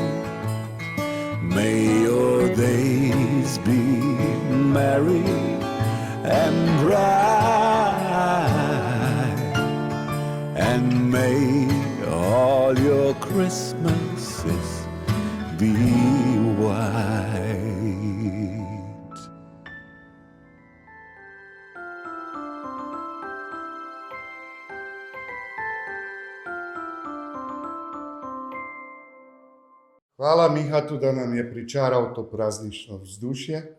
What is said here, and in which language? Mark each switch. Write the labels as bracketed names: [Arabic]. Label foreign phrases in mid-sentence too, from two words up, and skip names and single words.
[English] May your days be merry and bright, and may all your Christmases be white. [Slovenian] Hvala Mihatu, da nam je pričaral to praznično vzdušje.